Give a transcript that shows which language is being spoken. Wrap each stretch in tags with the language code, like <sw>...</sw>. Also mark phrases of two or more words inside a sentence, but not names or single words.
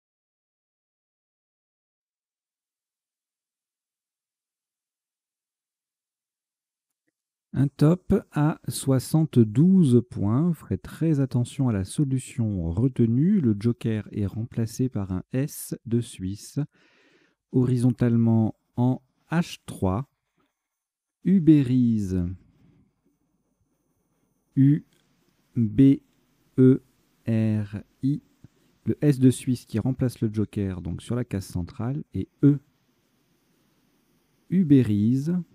<fr>Un top à 72 points. Ferez très attention à la solution retenue. Le joker est remplacé par un S de Suisse. Horizontalement en H3. Uberize. U-B-E-R-I. Le S de Suisse qui remplace le joker donc sur la case centrale. Et E. Uberize.</fr>